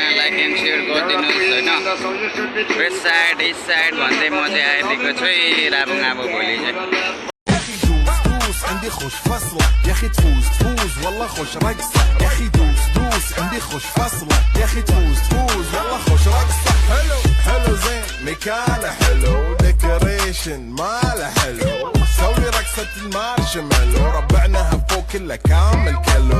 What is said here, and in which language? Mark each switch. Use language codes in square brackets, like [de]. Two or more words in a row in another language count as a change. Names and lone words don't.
[en] like and share [ne] गरिदिनुहोस् होइन [en] west side east side [ne] भन्दै म चाहिँ आइदिएको छु राबुङ अब भोलि चाहिँ [ar] عندي خوش فصلة يا اخي تفوز والله خوش رقصة يا اخي دوس عندي خوش فصلة يا اخي تفوز والله خوش رقصة حلو زين مكانه حلو ديكوريشن ماله حلو سوي رقصة المارشميلو ربعناها فوق كله كامل كلو